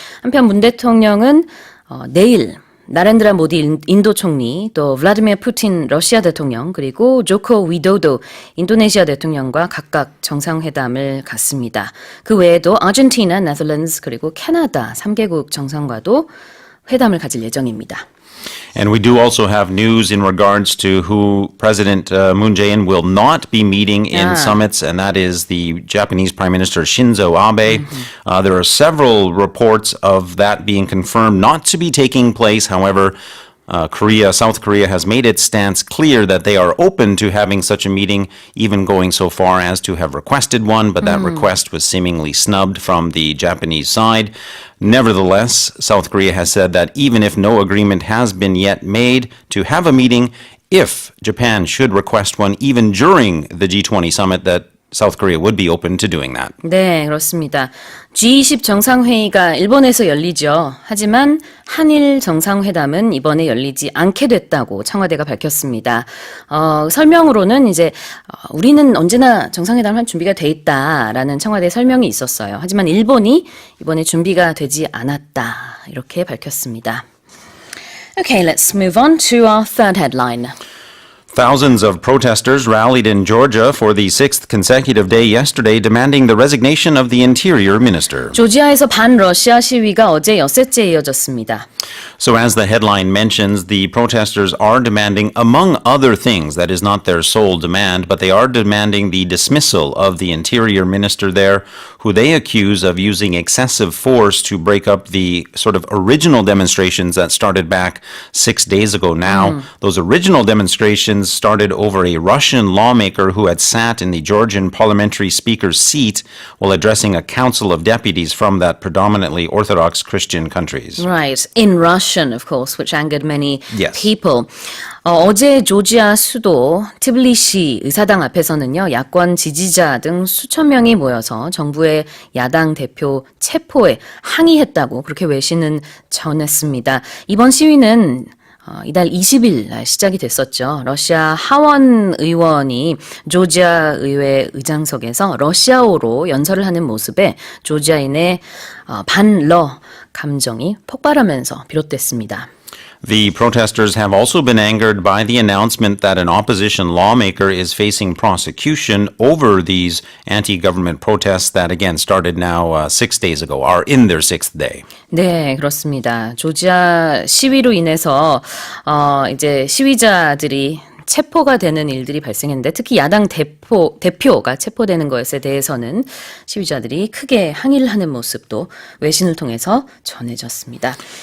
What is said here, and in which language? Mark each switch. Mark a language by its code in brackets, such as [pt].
[ko] 한편 문 대통령은 내일 나렌드라 모디 인도 총리, 또 블라디미르 푸틴 러시아 대통령, 그리고 조코 위도도 인도네시아 대통령과 각각 정상회담을 갖습니다. 그 외에도 아르헨티나, 네덜란드, 그리고 캐나다 3개국 정상과도 회담을 가질 예정입니다. [en] And we do also have news in regards to who President Moon Jae-in will not be meeting in summits, and that is the Japanese Prime Minister Shinzo Abe. There are several reports of that being confirmed not to be taking place. However, South Korea has made its stance clear that they are open to having such a meeting, even going so far as to have requested one, but that request was seemingly snubbed from the Japanese side. Nevertheless, South Korea has said that even if no agreement has been yet made to have a meeting, if Japan should request one even during the G20 summit, that South Korea would be open to doing that. [ko] 네, 그렇습니다. G20 정상회의가 일본에서 열리죠. 하지만 한일 정상회담은 이번에 열리지 않게 됐다고 청와대가 밝혔습니다. 설명으로는 이제 우리는 언제나 정상회담을 할 준비가 돼 있다라는 청와대 설명이 있었어요. 하지만 일본이 이번에 준비가 되지 않았다 이렇게 밝혔습니다. [en] Okay, let's move on to our third headline. Thousands of protesters rallied in Georgia for the 6th consecutive day yesterday, demanding the resignation of the interior minister. [ko] 조지아에서 반러시아 시위가 어제 엿새째 이어졌습니다. [en] So as the headline mentions, the protesters are demanding, among other things, that is not their sole demand, but they are demanding the dismissal of the interior minister there, who they accuse of using excessive force to break up the sort of original demonstrations that started back 6 days ago now. Those original demonstrations started over a Russian lawmaker who had sat in the Georgian parliamentary speaker's seat while addressing a council of deputies from that predominantly Orthodox Christian countries. Right, in Russian, of course, which angered many Yes. people. [ko] 어제 조지아 수도 티블리시 의사당 앞에서는요, 야권 지지자 등 수천 명이 모여서 정부의 야당 대표 체포에 항의했다고 그렇게 외신은 전했습니다. 이번 시위는 이달 20일 날 시작이 됐었죠. 러시아 하원 의원이 조지아 의회 의장석에서 러시아어로 연설을 하는 모습에 조지아인의 반러 감정이 폭발하면서 비롯됐습니다. [en] The protesters have also been angered by the announcement that an opposition lawmaker is facing prosecution over these anti-government protests that again started now 6 days ago, are in their 6th day. [ko] 네, 그렇습니다. 조지아 시위로 인해서 이제 시위자들이 체포가 되는 일들이 발생했는데 특히 야당 대표가 체포되는 것에 대해서는 시위자들이 크게 항의를 하는 모습도 외신을 통해서 전해졌습니다.